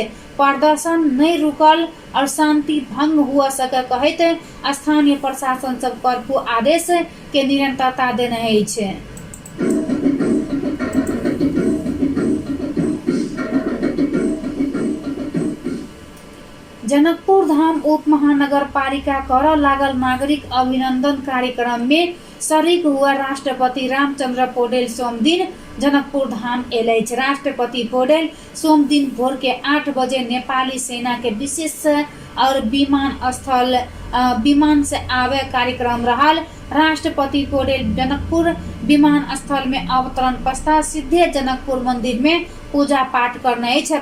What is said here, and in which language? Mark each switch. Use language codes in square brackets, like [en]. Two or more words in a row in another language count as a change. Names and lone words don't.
[mai] प्रदर्शन नहीं रुकल और शांति भंग हुआ सके कहते स्थानीय प्रशासन सब कर्फ्यू आदेश के निरंतरता देने छे। जनकपुर धाम उप महानगर पालिका कर लागल नागरिक अभिनंदन कार्यक्रम में शरीक हुआ राष्ट्रपति रामचंद्र पौडेल सोमदिन जनकपुर धाम एलै। राष्ट्रपति पौडेल सोमदिन भोर के 8 बजे नेपाली सेना के विशेष और विमान से आवे कार्यक्रम रहल। राष्ट्रपति पौडेल जनकपुर विमान स्थल में अवतरण पश्चात सीधे जनकपुर मंदिर में पूजा पाठ करने छे।